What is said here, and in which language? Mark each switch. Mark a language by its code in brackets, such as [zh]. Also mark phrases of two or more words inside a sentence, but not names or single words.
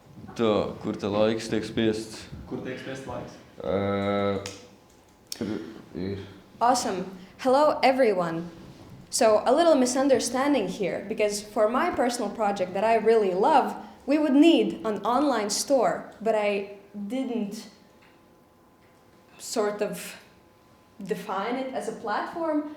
[lv] Tā, kur te laiks tiek spiests? Kur tiek spiests laiks? Tur ir. [en] Awesome. Hello, everyone. So, a little misunderstanding here, because for my personal project that I really love, we would need an online store, but I didn't sort of define it as a platform.